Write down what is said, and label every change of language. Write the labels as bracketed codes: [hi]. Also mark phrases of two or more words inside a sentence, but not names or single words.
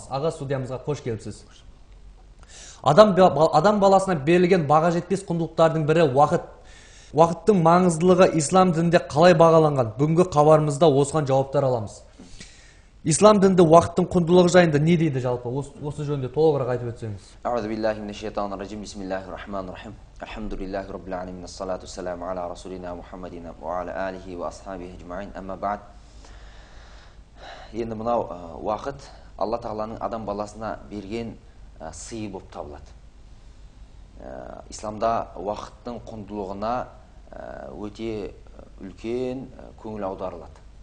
[kk] Аға, студиямызға қош келіпсіз. Адам баласына берілген баға жетпес құндылықтардың бірі уақыт. Уақыттың маңыздылығы ислам дінінде қалай бағаланған? Бүгінгі қауарымызда осыған жауаптар аламыз. Ислам дінінде уақыттың құндылығы жайында не дейді жалпы? Осы жөнінде толығырақ айтып өтсеңіз. [ar] أعوذ بالله من الشيطان الرجيم بسم الله الرحمن الرحيم. الحمد لله رب العالمين. الصلاة والسلام على رسولنا محمد وعلى آله وأصحابه أجمعين. أما بعد. [kk] Енді мынау уақыт Алла Тағаланың адам баласына берген сыйы болып табылады. Исламда уақыттың құндылығына өте үлкен көңіл аударылады.